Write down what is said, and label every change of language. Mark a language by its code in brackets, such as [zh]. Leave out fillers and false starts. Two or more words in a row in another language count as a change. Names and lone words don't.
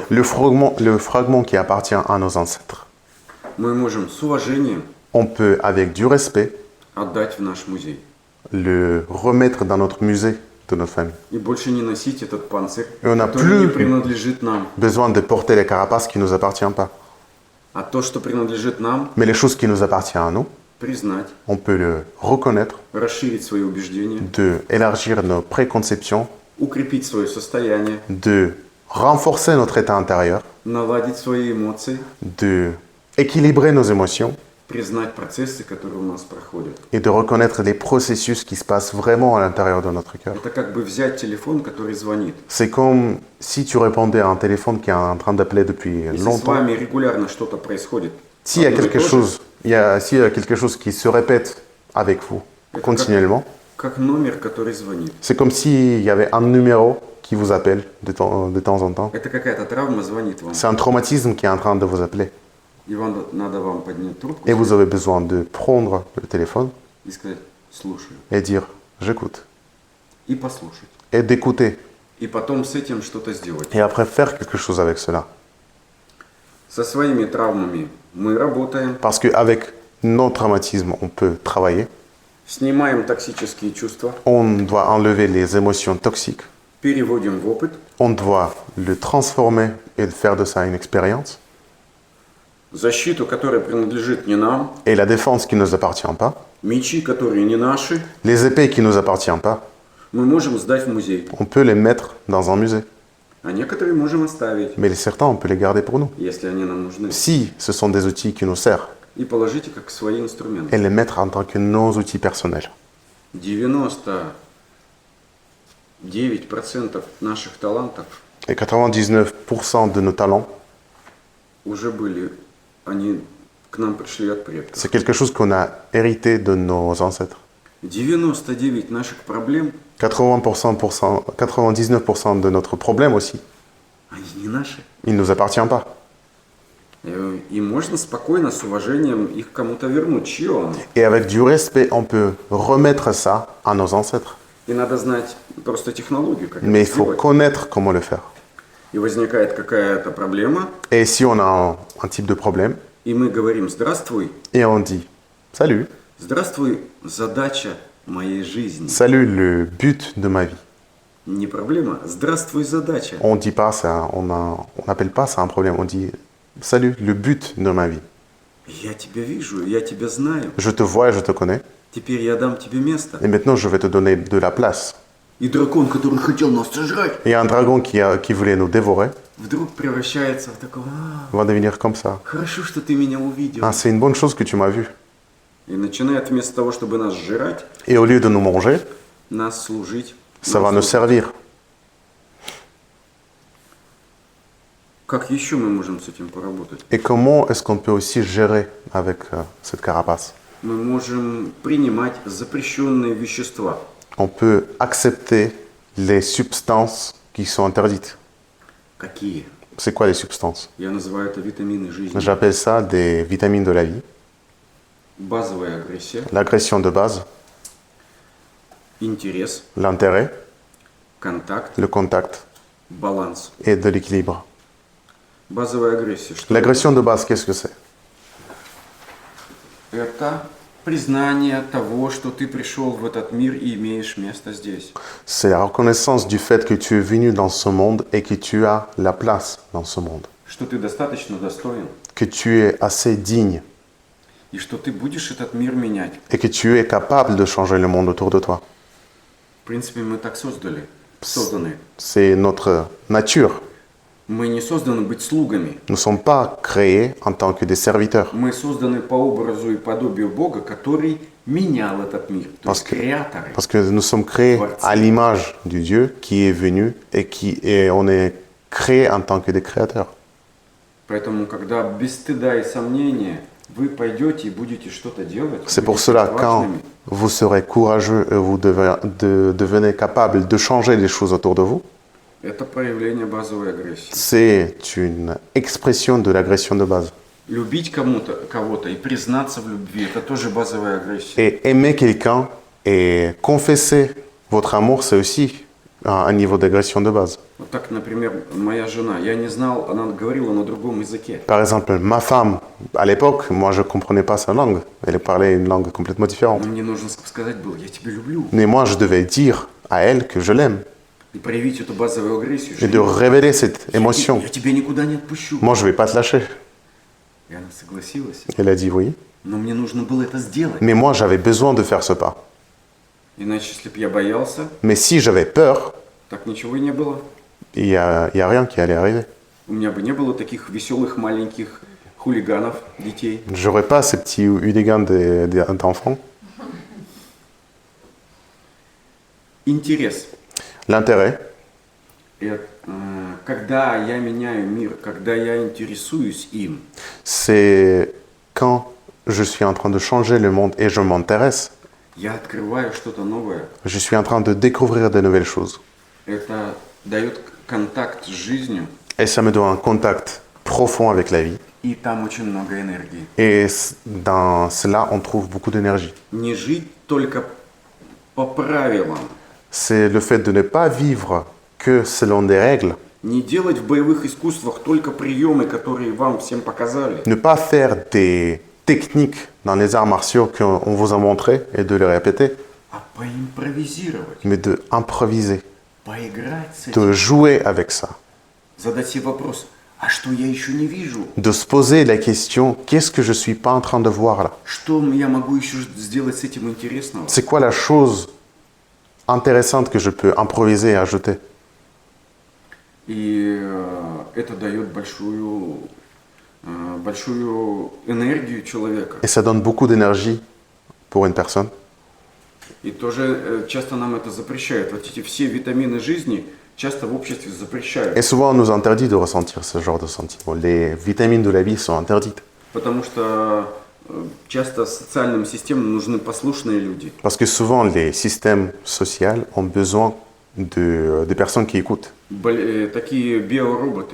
[fr] Le fragment qui appartient à nos ancêtres, [ru] мы можем с уважением [fr] on peut, avec du respect, [ru] отдать в наш музей. [fr] le remettre dans notre musée de notre famille. [ru] И больше не носить этот панцирь, И он который не [fr] plus- [ru] принадлежит нам. [fr] Besoin de porter les carapaces qui ne nous appartiennent pas. [ru] А то, что принадлежит нам, [fr] Mais les choses qui nous appartiennent à nous, [ru] признать, [fr] on peut le reconnaître, [ru] расширить свои убеждения, [fr] d'élargir nos préconceptions, [ru] укрепить свое состояние, [fr] de renforcer notre état intérieur, [ru] наладить свои эмоции, [fr] de équilibrer nos émotions [ru] признать процессы, которые у нас проходят. [fr] et de reconnaître les processus qui se passent vraiment à l'intérieur de notre cœur. [ru] Это как бы взять телефон, который звонит. [fr] C'est comme si tu répondais à un téléphone qui est en train d'appeler depuis [ru] Если с [fr] longtemps. [ru] вами регулярно что-то происходит, [fr] S'il y a [ru] одно и [fr] quelque [ru] то же, [fr] chose, s'il y a quelque chose qui se répète avec vous continuellement, [ru] как номер, который звонит. [fr] c'est comme s'il y avait un numéro qui vous appelle de temps en temps. [ru] Это какая-то травма звонит вам. [fr] C'est un traumatisme qui est en train de vous appeler. [ru] И вам надо вам поднять трубку [fr] Et vous avez besoin de prendre le téléphone [ru] и сказать «слушаю». [fr] et dire « j'écoute [ru] И послушать. ». [fr] Et d'écouter. [ru] И потом с этим что-то сделать. [fr] Et après faire quelque chose avec cela. [ru] Со своими травмами мы работаем, [fr] Parce qu'avec nos traumatismes, on peut travailler. [ru] снимаем токсические чувства, [fr] On doit enlever les émotions toxiques. [ru] переводим в опыт, [fr] On doit le transformer et faire de ça une expérience. [ru] защиту, которая принадлежит не нам, [fr] Et la défense qui ne nous appartient pas, [ru] мечи, которые не наши, [fr] les épées qui ne nous appartiennent pas, [ru] мы можем сдать в музей, [fr] on peut les mettre dans un musée. [ru] а некоторые можем оставить, [fr] Mais certains, on peut les garder pour nous. [ru] если они нам нужны, [fr] Si ce sont des outils qui nous servent, [ru] и положите как свои инструменты. [fr] et les mettre en tant que nos outils personnels. [ru] 99% наших талантов [fr] Et 99% de nos talents, [ru] уже были, они к нам пришли от предков. [fr] c'est quelque chose qu'on a hérité de nos ancêtres. [ru] 99 наших проблем, [fr] 99% de notre problème aussi, [ru] они не наши. [fr] il ne nous appartient pas. [ru] И можно спокойно, с уважением их кому-то вернуть. Чье оно? [fr] Et avec du respect, on peut remettre ça à nos ancêtres. [ru] И надо знать просто технологию, как [fr] Mais il [ru] это [fr] faut [ru] сделать. [fr] connaître comment le faire. [ru] И возникает какая-то проблема, [fr] Et si on a un type de problème, [ru] и мы говорим «Здравствуй». [fr] et on dit « Salut, [ru] Здравствуй, задача моей жизни. [fr] salut le but de ma vie ». [ru] Не проблема, здравствуй, задача. [fr] On dit pas ça, on n'appelle pas ça un problème, on dit « Salut le but de ma vie ». [ru] Я тебя вижу, я тебя знаю. [fr] Je te vois et je te connais, [ru] Теперь я дам тебе место. [fr] et maintenant je vais te donner de la place. [ru] И дракон, который хотел нас сожрать, [fr] Et un dragon qui voulait nous dévorer [ru] вдруг превращается в такого [fr] va devenir comme ça. [ru] хорошо, что ты меня увидел. [fr] Ah, c'est une bonne chose que tu m'as vu. [ru] И начинает вместо того, чтобы нас сжирать, [fr] Et au lieu de nous manger, [ru] нас служить. [fr] ça [ru] нам [fr] va nous [ru] служить. [fr] servir. [ru] Как еще мы можем с этим поработать? [fr] Et comment est-ce qu'on peut aussi gérer avec cette carapace? [ru] Мы можем принимать запрещенные вещества. [fr] On peut accepter les substances qui sont interdites. [ru] Какие? [fr] C'est quoi les substances? [ru] Я называю это витамины жизни. [fr] J'appelle ça des vitamines de la vie. [ru] Базовая агрессия, [fr] L'agression de base, [ru] интерес, [fr] l'intérêt, [ru] контакт, [fr] le contact [ru] баланс. [fr] et de l'équilibre. [ru] Базовая агрессия. Что [fr] L'agression de base, qu'est-ce que c'est? [ru] это признание того, что ты пришел в этот мир и имеешь место здесь. [fr] C'est la reconnaissance du fait que tu es venu dans ce monde et que tu as la place dans ce monde. [ru] Что ты достаточно достоин. [fr] Que tu es assez digne [ru] И что ты будешь этот мир менять. [fr] et que tu es capable de changer le monde autour de toi. [ru] В принципе, мы так созданы. [fr] C'est notre nature. [ru] Мы не созданы быть слугами. [fr] Nous ne sommes pas créés en tant que des serviteurs. [ru] Мы созданы по образу и подобию Бога, который менял этот мир. То есть креаторы. [fr] Parce que nous sommes créés à l'image du Dieu qui est venu et on est créés en tant que des créateurs. [ru] Поэтому, когда без стыда и сомнения вы пойдете и будете что-то делать, [fr] C'est pour [ru] будете [fr] cela, quand [ru] отважными, [fr] vous serez courageux et vous devenez capable de changer les choses autour de vous, [ru] это проявление базовой агрессии. [fr] c'est une expression de l'agression de base. [ru] Любить кого-то и признаться в любви, это тоже базовая агрессия. [fr] Et aimer quelqu'un et confesser votre amour, c'est aussi un niveau d'agression de base. [ru] Вот так, например, моя жена, я не знал, она говорила на другом языке. [fr] Par exemple, ma femme, à l'époque, moi je ne comprenais pas sa langue. Elle parlait une langue complètement différente. [ru] Но мне нужно сказать было, я тебя люблю. [fr] Mais moi, je devais dire à elle que je l'aime [ru] И проявить эту базовую агрессию. [fr] et de révéler cette émotion. [ru] Я тебя никуда не отпущу. [fr] Moi, je ne vais pas te lâcher. [ru] И она согласилась. [fr] Elle a dit oui. [ru] Но мне нужно было это сделать. [fr] Mais moi, j'avais besoin de faire ce pas. [ru] Иначе, если бы я боялся, [fr] Mais si j'avais peur, [ru] так ничего и не было. [fr] il y a rien qui allait arriver. [ru] У меня бы не было таких веселых маленьких хулиганов, детей. [fr] J'aurais pas ces petits hooligans d'enfants. [ru] Интерес. [fr] L'intérêt, [ru] Когда я меняю мир, когда я интересуюсь им, [fr] c'est quand je suis en train de changer le monde et je m'intéresse, [ru] я открываю что-то новое. [fr] je suis en train de découvrir de nouvelles choses. [ru] Это дает контакт с жизнью, [fr] Et ça me donne un contact profond avec la vie. [ru] и там очень много энергии. [fr] Et dans cela, on trouve beaucoup d'énergie. [ru] Не жить только по правилам, [fr] C'est le fait de ne pas vivre que selon des règles, [ru] не делать в боевых искусствах только приемы, которые вам всем показали, [fr] ne pas faire des techniques dans les arts martiaux qu'on vous a montré et de les répéter, [ru] а поимпровизировать, [fr] mais de improviser, [ru] поиграть с этим, [fr] de jouer avec ça, [ru] задать себе вопрос, а что я еще не вижу? [fr] de se poser la question, qu'est-ce que je suis pas en train de voir là? [ru] Что я могу еще сделать с этим интересного? [fr] C'est quoi la chose intéressante que je peux improviser et ajouter? [ru] И это дает большую энергию человека. [fr] Et ça donne beaucoup d'énergie pour une personne. [ru] И тоже часто нам это запрещают. Вот эти все витамины жизни часто в обществе запрещают. [fr] Et souvent, on nous interdit de ressentir ce genre de sentiments. Les vitamines de la vie sont interdites. [ru] Потому что часто социальным системам нужны послушные люди. [fr] Parce que souvent, les systèmes sociaux ont besoin de personnes qui écoutent, [ru] Такие биороботы.